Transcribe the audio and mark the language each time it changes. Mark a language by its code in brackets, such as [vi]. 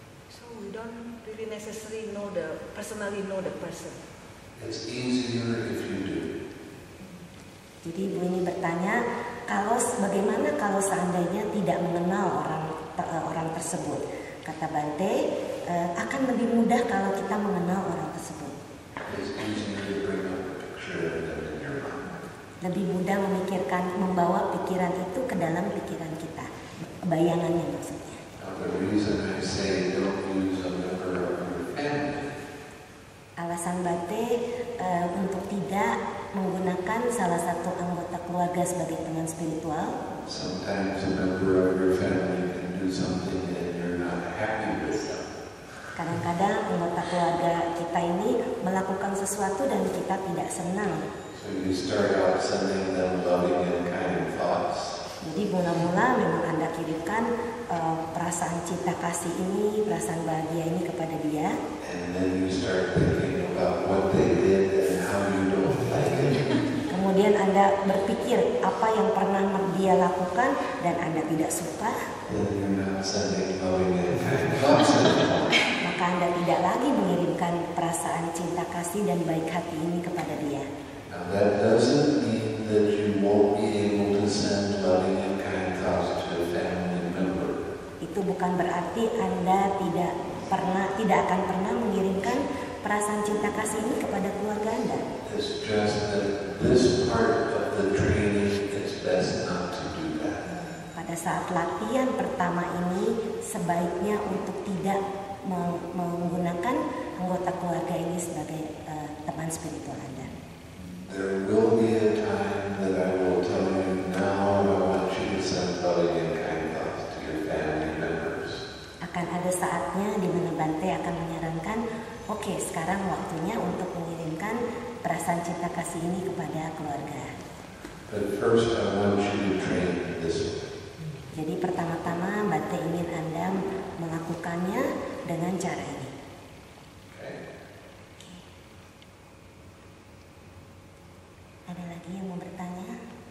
[en] So we don't really necessarily personally know the person. It's easier if you do. [id] Jadi Ibu ini bertanya, bagaimana kalau seandainya tidak mengenal orang tersebut? Kata Bante, akan lebih mudah kalau kita mengenal orang tersebut. [en] It's easier to bring up a picture of them in your mind. [id] Lebih mudah membawa pikiran itu ke dalam pikiran kita, bayangannya maksudnya. [en] Now, the reason I say don't use a member of your family [id] Alasan Bante untuk tidak menggunakan salah satu anggota keluarga sebagai teman spiritual. [en] sometimes a member of your family can do something and you're not happy with them. [id] Kadang-kadang anggota keluarga kita ini melakukan sesuatu dan kita tidak senang. [en] So you start out sending them loving and kind thoughts. [id] Jadi mula-mula memang Anda kirimkan perasaan cinta kasih ini, perasaan bahagia ini kepada dia. [en] And then you start thinking about what they did and how you don't like it. [id] Kemudian Anda berpikir apa yang pernah dia lakukan dan Anda tidak suka. [en] Then you're not sending loving and kind thoughts anymore. [id] Maka Anda tidak lagi mengirimkan perasaan cinta kasih dan baik hati ini kepada dia. [en] Now that doesn't mean that you won't be able to send loving and kind thoughts to a family member. [id] Itu bukan berarti Anda tidak akan pernah mengirimkan perasaan cinta kasih ini kepada keluarga Anda. [en] It's just that this part of the training, it's best not to do that. [id] Pada saat latihan pertama ini, sebaiknya untuk tidak menggunakan anggota keluarga ini sebagai teman spiritual Anda. [en] There will be a time that I will tell you, now I want you to send loving and kind thoughts to your family members. [id] Akan ada saatnya di mana Bante akan menyarankan, oke, sekarang waktunya untuk mengirimkan perasaan cinta kasih ini kepada keluarga. [en] But first I want you to train this way. [id] Jadi pertama-tama Bante ingin Anda melakukannya dengan cara ini. [en] Okay? [id] Ada lagi yang mau bertanya?